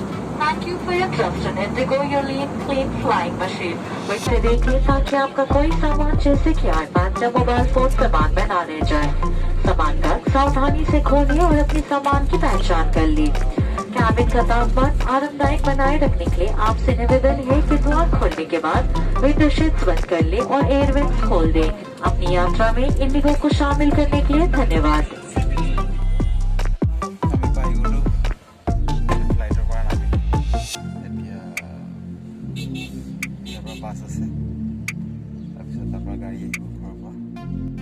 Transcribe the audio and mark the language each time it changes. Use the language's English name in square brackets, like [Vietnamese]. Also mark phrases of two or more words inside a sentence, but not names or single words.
[English] Thank you for your trust in Indigo, your clean flying machine. [Hindi] से देखिए ताकि आपका कोई सामान जैसे कि आईपैड या मोबाइल फोन सामान में ना ले जाए। सामान का सावधानी से खोलिए और अपने सामान की पहचान कर ली। कैबिन का तापमान आरामदायक बनाए रखने के लिए आपसे निवेदन है कि द्वार खोलने के बाद [English] window shades [Hindi] बंद कर ले और [English] air vents [Hindi] खोल दें। अपनी यात्रा में इंडिगो को शामिल करने के लिए धन्यवाद। [Assamese] বাস আছে তাৰপিছত আপোনাৰ গাড়ী আহিব ঘৰৰ পৰা